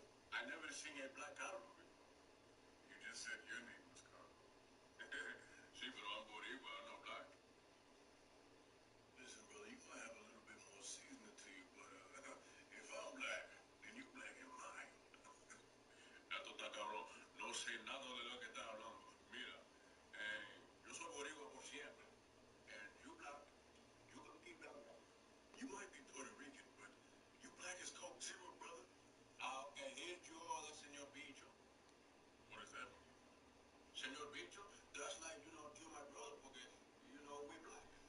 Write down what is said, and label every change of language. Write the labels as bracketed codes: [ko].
[en] I never seen a black Carlos before. You just said your name was Carlos. [es] Sí, pero [en] I'm Boricua, I'm not black. Listen, brother, you might have a little bit more seasoning to you, but if I'm black, then you black in mine. [es] Esto está cabrón. No sé nada de lo que está hablando. Mira, yo soy boricua por siempre. [en] And you black, you can keep that. You might be Puerto Rican, but you black as Coke Zero, brother. Okay, here's your order, Senor Bicho. What is that? Senor Bicho, that's like, kill my brother porque, we black.